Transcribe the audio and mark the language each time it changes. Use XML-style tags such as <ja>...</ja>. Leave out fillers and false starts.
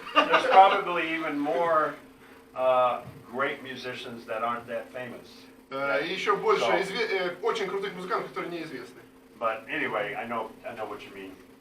<en>there's probably even more great musicians that aren't that famous.</en> <ru>И еще больше очень крутых музыкантов, которые неизвестны.</ru> <en>But anyway, I know what you mean.</en>